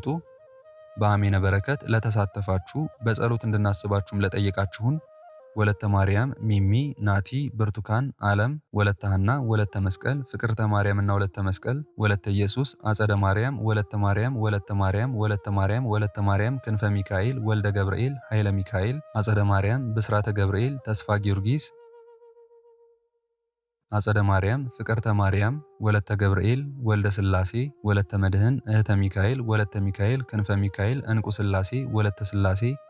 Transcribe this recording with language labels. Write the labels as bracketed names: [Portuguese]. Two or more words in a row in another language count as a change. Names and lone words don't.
[Amharic] በአሜነ በረከት ለተሳተፋችሁ በጸሎት እንድናስባችሁም ለጠየቃችሁን ወለተ ማርያም፣ ሚሚ፣ ናቲ፣ ብርቱካን፣ ዓለም፣ ወለተ ሐና፣ ወለተ መስቀል፣ ፍቅርተ ማርያምና ወለተ መስቀል፣ ወለተ ኢየሱስ፣ አጸደ ማርያም፣ ወለተ ማርያም፣ ወለተ ማርያም፣ ወለተ ማርያም፣ ወለተ ማርያም፣ ክንፈ ሚካኤል፣ ወልደ ገብርኤል፣ ኃይለ ሚካኤል፣ አጸደ ማርያም፣ ብስራተ ገብርኤል፣ ተስፋ ጊዮርጊስ፣ አጸደ ማርያም፣ ፍቅርተ ማርያም፣ ወለተ ገብርኤል፣ ወልደ ስላሴ፣ ወለተ መድህን፣ እህተ ሚካኤል፣ ወለተ ሚካኤል፣ ክንፈ ሚካኤል፣ እንቁ ስላሴ፣ ወለተ ስላሴ፣